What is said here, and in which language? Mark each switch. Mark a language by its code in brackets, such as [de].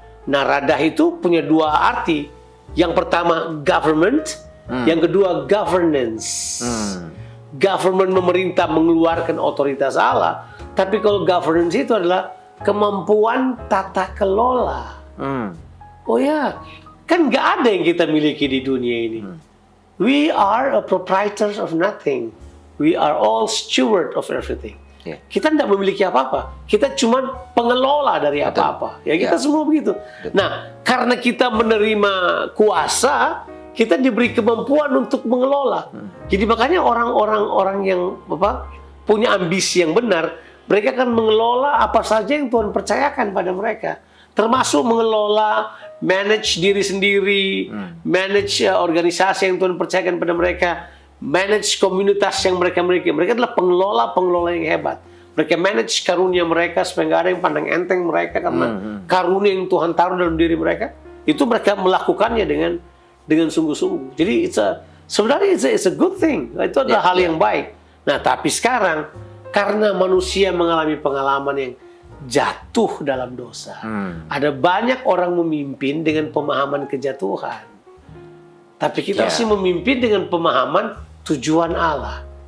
[id] Nah, radah itu punya dua arti. Yang pertama government, yang kedua governance. Government memerintah mengeluarkan otoritas Allah. Tapi kalau governance itu adalah kemampuan tata kelola. Oh ya, kan nggak ada yang kita miliki di dunia ini. [en] We are a proprietors of nothing. We are all steward of everything. Yeah. [id] Kita tidak memiliki apa-apa. Kita cuma pengelola dari apa-apa. Ya kita semua begitu. Nah, karena kita menerima kuasa, kita diberi kemampuan untuk mengelola. Jadi makanya orang-orang yang punya ambisi yang benar, mereka akan mengelola apa saja yang Tuhan percayakan pada mereka. Termasuk mengelola, manage diri sendiri, manage organisasi yang Tuhan percayakan pada mereka, manage komunitas yang mereka miliki. Mereka adalah pengelola yang hebat. Mereka manage karunia mereka supaya nggak ada yang pandang enteng mereka karena karunia yang Tuhan taruh dalam diri mereka. Itu mereka melakukannya dengan sungguh-sungguh. Jadi sebenarnya [en] it's a good thing. [id] Itu adalah hal yang baik. Nah, tapi sekarang karena manusia mengalami pengalaman yang jatuh dalam dosa, ada banyak orang memimpin dengan pemahaman kejatuhan. Tapi kita harus memimpin dengan pemahaman tujuan Allah.